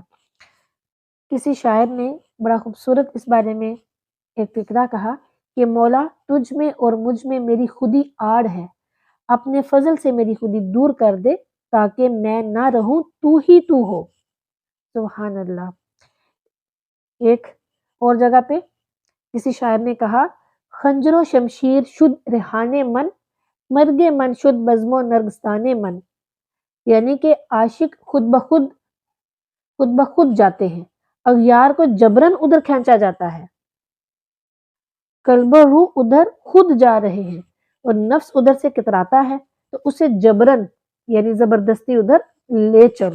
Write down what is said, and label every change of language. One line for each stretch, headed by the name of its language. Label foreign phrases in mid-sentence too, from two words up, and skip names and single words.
Urdu: کسی شاعر نے بڑا خوبصورت اس بارے میں ایک فقرہ کہا کہ مولا تجھ میں اور مجھ میں میری خودی آڑ ہے، اپنے فضل سے میری خودی دور کر دے تاکہ میں نہ رہوں تو ہی تو ہو۔
Arabic: سبحان اللہ۔
Urdu: ایک اور جگہ پہ کسی شاعر نے کہا
Persian: خنجر و شمشیر شد ریحان من، مرگ من شد بزم و نرگستان من،
Urdu: یعنی کہ عاشق خود بخود جاتے ہیں، اغیار کو جبرن ادھر کھینچا جاتا ہے، قلب و روح ادھر خود جا رہے ہیں اور نفس ادھر سے کتراتا ہے، تو اسے جبرن یعنی زبردستی ادھر لے چلو۔